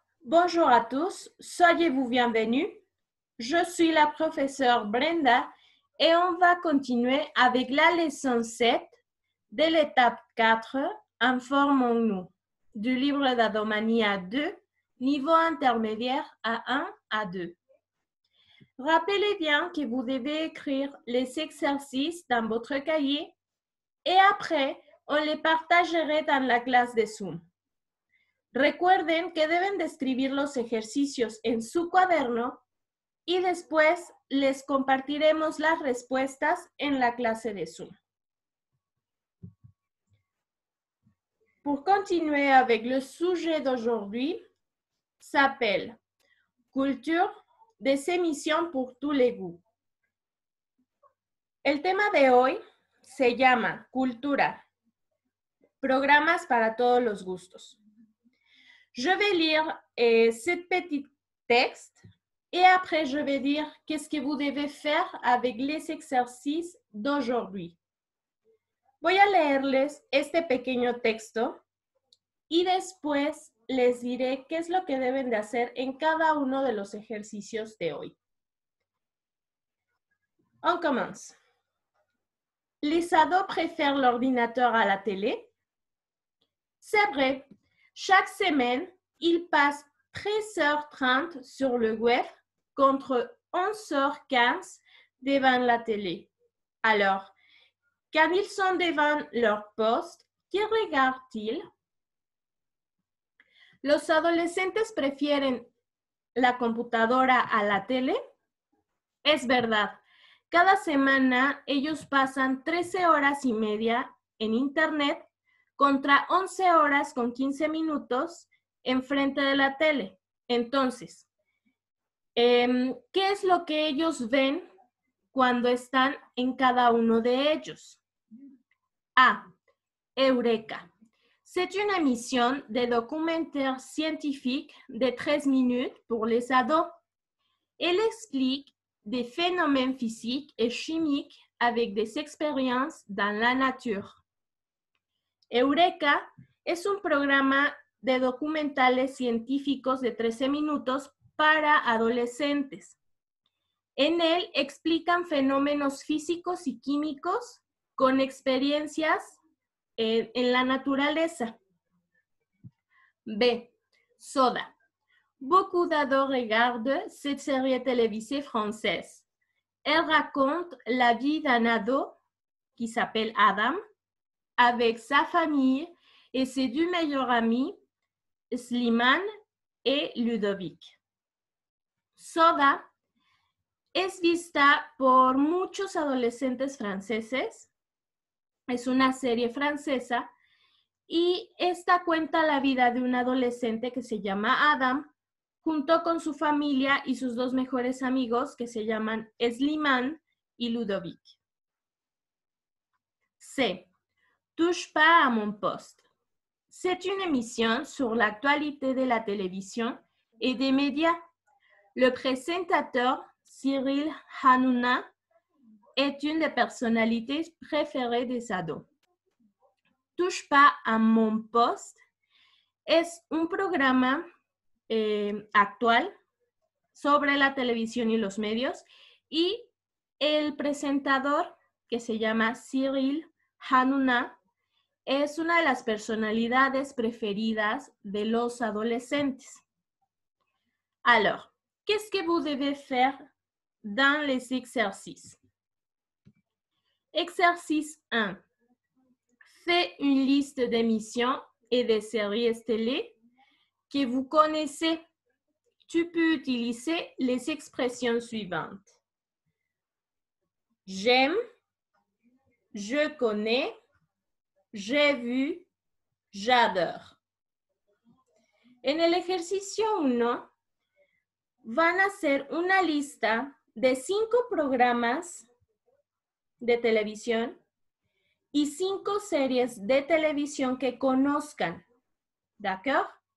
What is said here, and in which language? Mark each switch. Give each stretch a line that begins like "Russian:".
French: Bonjour à tous, soyez-vous bienvenus. Je suis la professeure Brenda et on va continuer avec la leçon 7 de l'étape 4, Informons-nous, du livre d'Adomania 2, niveau intermédiaire A1 à 2. Rappelez bien que vous devez écrire les exercices dans votre cahier et après, on les partagerait dans la clase de Zoom.
Spanish: Recuerden que deben de escribir los ejercicios en su cuaderno y después les compartiremos las respuestas en la clase de Zoom.
French: Pour continuer avec le sujet d'aujourd'hui, s'appelle Culture, des émissions pour tous les goûts.
Spanish: El tema de hoy se llama Cultura, programas para todos los gustos.
French: Je vais lire ce petit texte et après je vais dire qu'est-ce que vous devez faire avec les exercices d'aujourd'hui.
Spanish: Voy a leerles este pequeño texto y después les diré qué es lo que deben de hacer en cada uno de los ejercicios de hoy.
French: On commence. Les ados préfèrent l'ordinateur à la télé? C'est vrai. Chaque semaine, ils passent 13h30 sur le web contre 11h15 devant la télé. Alors, quand ils sont devant leur poste, ¿qué regardent-ils?
Spanish: ¿Los adolescentes prefieren la computadora a la tele? Es verdad. Cada semana ellos pasan 13 horas y media en internet contra 11 horas con 15 minutos enfrente de la tele. Entonces, ¿qué es lo que ellos ven cuando están en cada uno de ellos?
French: A. Eureka. C'est une émission de documentaire scientifique de 13 minutes pour les ados. Elle explique des phénomènes physiques et chimiques avec des expériences dans la nature.
Spanish: Eureka es un programa de documentales científicos de 13 minutos para adolescentes. En él explican fenómenos físicos y químicos con experiencias en la naturaleza.
French: B. Soda. Beaucoup d'ados regardent cette série télévisée française. Elle raconte la vie d'un ado qui s'appelle Adam avec sa famille et ses deux meilleurs amis, Slimane et Ludovic.
Spanish: Soda es vista por muchos adolescentes franceses. Es una serie francesa y esta cuenta la vida de un adolescente que se llama Adam junto con su familia y sus dos mejores amigos que se llaman Slimane y Ludovic.
French: C. Touche pas à mon poste. C'est une émission sur l'actualité de la télévision et des médias. Le présentateur, Cyril Hanouna, est une des personnalités préférées des ados.
Spanish: Touche pas à mon poste es un programa actual sobre la televisión y los medios y el presentador, que se llama Cyril Hanouna, es una de las personalidades preferidas de los adolescentes.
French: Alors, qu'est-ce que vous devez faire dans les exercices? Exercice 1. Fais une liste d'émissions et de séries télé que vous connaissez. Tu peux utiliser les expressions suivantes. J'aime, je connais, j'ai vu, j'adore.
Spanish: En el ejercicio 1 van a hacer una lista de 5 programas de televisión y 5 series de televisión que conozcan. ¿D'accord?